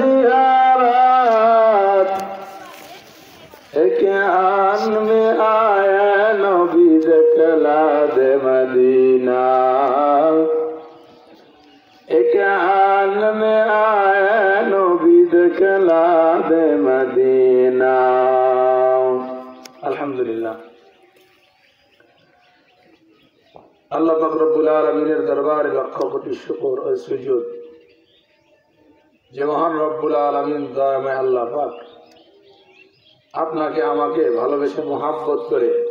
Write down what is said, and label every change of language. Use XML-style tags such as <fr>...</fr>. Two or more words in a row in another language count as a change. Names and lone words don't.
<ur>زیارت ایک آن میں آیا نبی دکھلا دے مدینہ ایک آن میں آیا نبی دکھلا دے مدینہ الحمدللہ</ur> <bn>আল্লাহ পাক রব্বুল আলামিনের দরবারে লক্ষ কোটি শুকর ও সুজুদ যে মহান রব্বুল আলামিন দয়াময় আল্লাহ পাক আপনাকে আমাকে ভালোবেসে মোহাব্বত করে</bn>